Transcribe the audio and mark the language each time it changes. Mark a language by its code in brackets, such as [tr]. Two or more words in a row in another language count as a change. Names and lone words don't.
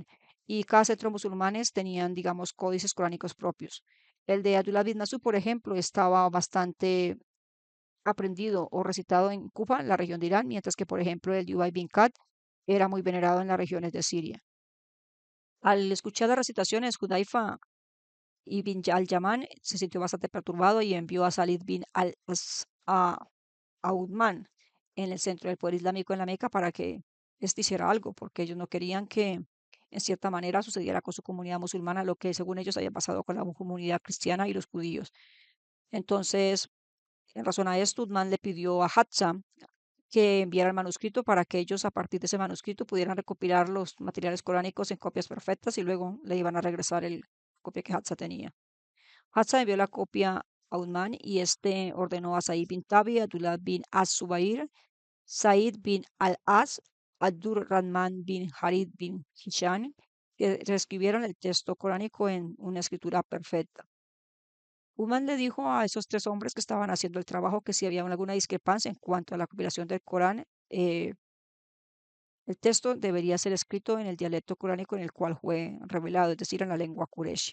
[es] Y cada centro musulmanes tenían, digamos, códices coránicos propios. El de Abdullah bin Masud, por ejemplo, estaba bastante aprendido o recitado en Kufa, la región de Irán, mientras que, por ejemplo, el de Ubay bin Ka'b era muy venerado en las regiones de Siria. Al escuchar las recitaciones, Hudayfa ibn al-Yaman se sintió bastante perturbado y envió a Salid bin al-As a Uthman en el centro del poder islámico en la Meca para que este hiciera algo, porque ellos no querían que en cierta manera sucediera con su comunidad musulmana lo que según ellos había pasado con la comunidad cristiana y los judíos. Entonces, en razón a esto, Uthman le pidió a Hafsa que enviara el manuscrito para que ellos a partir de ese manuscrito pudieran recopilar los materiales coránicos en copias perfectas y luego le iban a regresar el copia que Hafsa tenía. Hafsa envió la copia a Uthman y este ordenó a Said bin Tabi, Abdullah bin Az-Zubair, Said bin al-As, Abdurrahman bin Harid bin Hisham, que reescribieron el texto coránico en una escritura perfecta. Uthman le dijo a esos tres hombres que estaban haciendo el trabajo que si había alguna discrepancia en cuanto a la compilación del Corán, el texto debería ser escrito en el dialecto coránico en el cual fue revelado, es decir, en la lengua Quraysh.